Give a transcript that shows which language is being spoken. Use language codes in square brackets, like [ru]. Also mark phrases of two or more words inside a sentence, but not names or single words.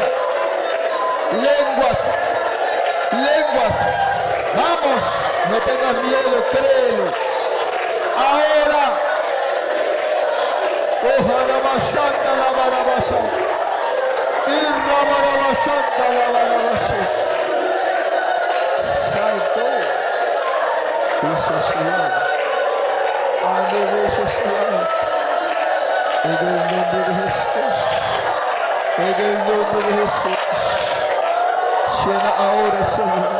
[es] Lenguas, lenguas. Vamos, no tengas miedo, créelo. Ahora. Ojalá bashanda la barabasa. Irra barabashanda la barabasa. Salto. Dice Señor. Ande dice Señor. En el nombre de Jesús. En el nombre de Jesús. Llena ahora, Señor.